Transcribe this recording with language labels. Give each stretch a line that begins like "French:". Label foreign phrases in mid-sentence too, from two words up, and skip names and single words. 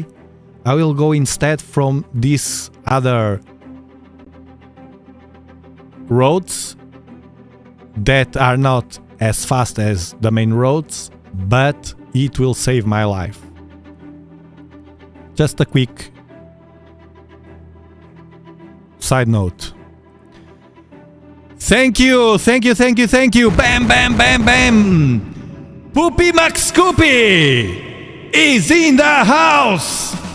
English: I will go instead from these other roads that are not as fast as the main roads, but it will save my life. Just a quick side note. Thank you. Bam, bam, bam, bam. Poopy McScoopy is in the house.